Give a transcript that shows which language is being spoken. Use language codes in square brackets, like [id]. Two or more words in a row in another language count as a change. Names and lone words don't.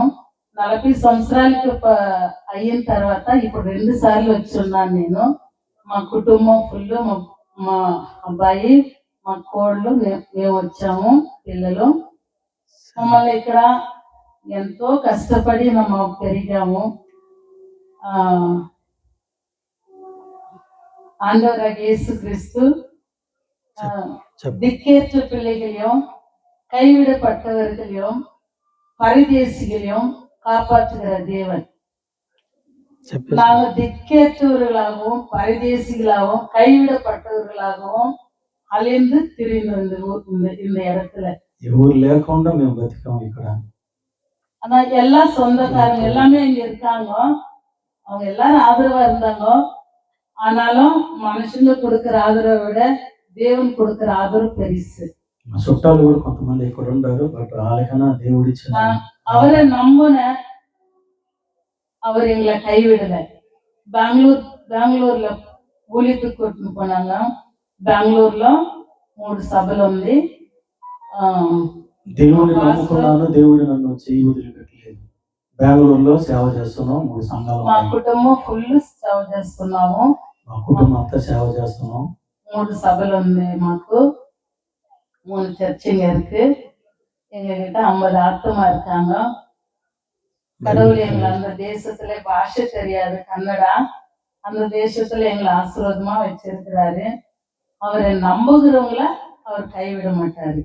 [te] 40 సంవత్సరాలకు అయిన తర్వాత ఇప్పుడు 2 సార్లు వచ్చి ఉన్నాను నేను. మా కుటుంబం ఫుల్, మా అబ్బాయి, మా కోళ్ళు, మేము వచ్చాము, పిల్లలు. మమ్మల్ని ఇక్కడ ఎంతో కష్టపడి మేము పెరిగాము. [ta] ஆண்டவராக இயேசு கிறிஸ்து திக்கேற்ற பிள்ளைகளையும் கைவிடப்பட்டவர்களையும் பரதேசிகளையும் காப்பாற்றுகிற தேவன். நாங்கள் திக்கேற்றவர்களாகவும் பரதேசிகளாகவும் கைவிடப்பட்டவர்களாகவும் அலைந்து திரிந்து இந்த இடத்துல [te] ఎవరు లేకుండా మేము బతికాము ఇక్కడ. [ta] ஆனா எல்லா சொந்தக்காரங்க எல்லாமே இங்க இருக்காங்க. அவங்க எல்லாரும் ஆதரவா இருந்தாங்க. ஆனாலும் மனுஷங்க கொடுக்கிற ஆதரவை விட தேவன் கொடுக்கிற ஆதரவு பெருசு. [te] చుట్టాలు కూడా కొంతమంది ఇక్కడ ఉంటారు. బట్ వాళ్ళకన్నా దేవుడి [ta] அவரை நம்பின அவர் எங்களை கைவிடல. பெங்களూరులో ஊழியத்துக்கு கூட்டிட்டு போனாங்க. [te] బెంగళూరులో 3 సభలు ఉంది. దేవుడిని నమ్ముకున్నాను, దేవుడు నన్ను చేయి వదిలిపెట్టలేదు. బెంగళూరులో సేవ చేస్తున్నాం. 3 సంఘాలు. మా కుటుంబం ఫుల్ సేవ చేస్తున్నాము. మా కుటుంబం అంతా సేవ చేస్తున్నాం. 3 సభలు ఉంది మాకు. [ta] 3 சர்ச்சுங்க இருக்கு. எங்ககிட்ட 50 ஆத்மா இருக்காங்க. கடவுள் எங்களை அந்த தேசத்துல பாஷை தெரியாது, கன்னடா. அந்த தேசத்துல எங்களை ஆசீர்வாதமா வச்சிருக்கிறாரு. அவரை நம்புகிறவங்கள அவர் கைவிட மாட்டாரு.